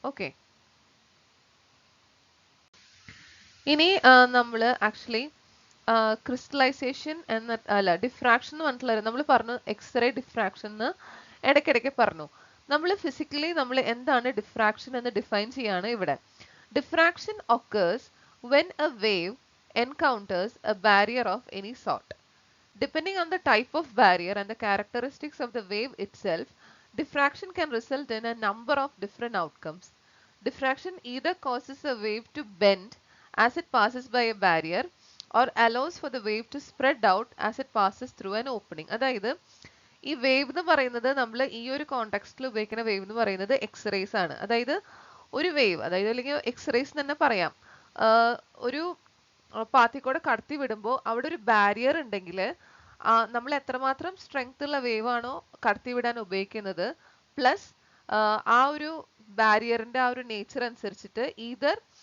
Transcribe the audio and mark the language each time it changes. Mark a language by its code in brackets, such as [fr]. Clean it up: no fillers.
[ml] Okay, ഇനി നമ്മൾ actually crystallisation എന്ന അല്ല ഡിഫ്രാക്ഷൻ എന്ന് പറഞ്ഞിട്ടുള്ള നമ്മൾ പറഞ്ഞു എക്സ്റേ ഡിഫ്രാക്ഷൻ എന്ന് ഇടയ്ക്കിടയ്ക്ക് പറഞ്ഞു. നമ്മൾ ഫിസിക്കലി നമ്മൾ എന്താണ് ഡിഫ്രാക്ഷൻ എന്ന് ഡിഫൈൻ ചെയ്യാണ് ഇവിടെ. [en] Diffraction occurs when a wave encounters a barrier of any sort. Depending on the type of barrier and the characteristics of the wave itself, diffraction can result in a number of different outcomes. Diffraction either causes a wave to bend as it passes by a barrier or allows for the wave to spread out as it passes through an opening. [ml] അതായത് ഈ wave എന്ന് പറയുന്നത് നമ്മൾ ഈ ഒരു കോണ്ടെക്സ്റ്റിൽ ഉപയോഗിക്കുന്ന wave എന്ന് പറയുന്നത് എക്സ്റേസ് ആണ്. അതായത് ഒരു വേവ്, അതായത് അല്ലെങ്കിൽ എക്സ്റേസ് തന്നെ പറയാം, ഒരു പാത്തിക്കൂടെ കടത്തി വിടുമ്പോൾ അവിടെ ഒരു ബാരിയർ ഉണ്ടെങ്കിൽ നമ്മൾ എത്രമാത്രം സ്ട്രെങ്ത് ഉള്ള വേവ് ആണോ കടത്തി വിടാൻ ഉപയോഗിക്കുന്നത് പ്ലസ് ആ ഒരു ബാരിയറിന്റെ ആ ഒരു നേച്ചർ അനുസരിച്ചിട്ട് ഈതർ